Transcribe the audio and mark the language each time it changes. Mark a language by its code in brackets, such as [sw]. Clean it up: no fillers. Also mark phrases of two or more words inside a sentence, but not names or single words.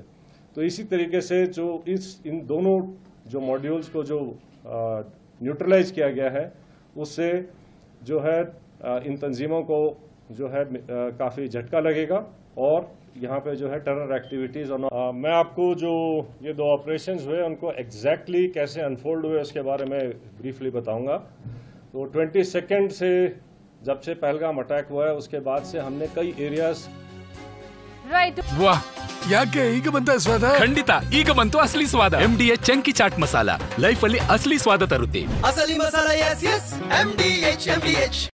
[hi] तो इसी तरीके से जो इन दोनों जो मॉड्यूल्स को जो न्यूट्रलाइज किया गया है उससे जो है इन तंजीमों को जो है काफ़ी झटका लगेगा और यहाँ पे जो है [en] terror activities [hi] और मैं आपको जो ये 2 ऑपरेशंस हुए उनको एग्जैक्टली कैसे अनफोल्ड हुए उसके बारे में ब्रीफली बताऊंगा। तो 22 से जब से पहलगाम अटैक हुआ है उसके बाद से हमने कई एरियाज [kn] ರೈಟ್ ಯಾಕೆ ಈಗ ಬಂತ ಸ್ವಾದ? ಖಂಡಿತ ಈಗ ಬಂತು ಅಸಲಿ ಸ್ವಾದ. MDH ಚಂಕಿ ಚಾಟ್ ಮಸಾಲ ಲೈಫ್ ಅಲ್ಲಿ ಅಸಲಿ ಸ್ವಾದ ತರುತ್ತೆ. ಅಸಲಿ ಮಸಾಲ, ಎಸ್ ಎಸ್ MDH